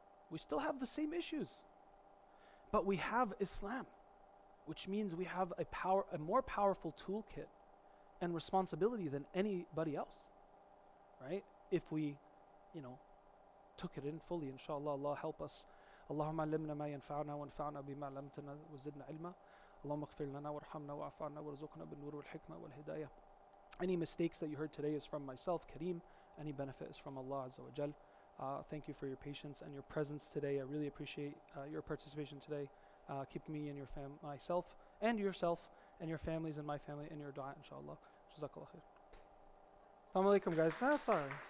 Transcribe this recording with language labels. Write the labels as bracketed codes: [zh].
[en] We still have the same issues. But we have Islam, which means we have a more powerful toolkit and responsibility than anybody else. Right? If we, took it in fully, inshallah, Allah help us. [ar] اللهم علمنا ما ينفعنا وانفعنا بما علمتنا وزدنا علما اللهم اغفر لنا وارحمنا واعف عنا وارزقنا بالنور والحكمة والهداية. [en] Any mistakes that you heard today is from myself, Karim. Any benefit is from Allah Azza wa Jal. Thank you for your patience and your presence today. I really appreciate your participation today. Keep me and myself and yourself and your families and my family in your dua, inshallah. Jazakallah khair. Assalamu alaikum, guys. That's all right.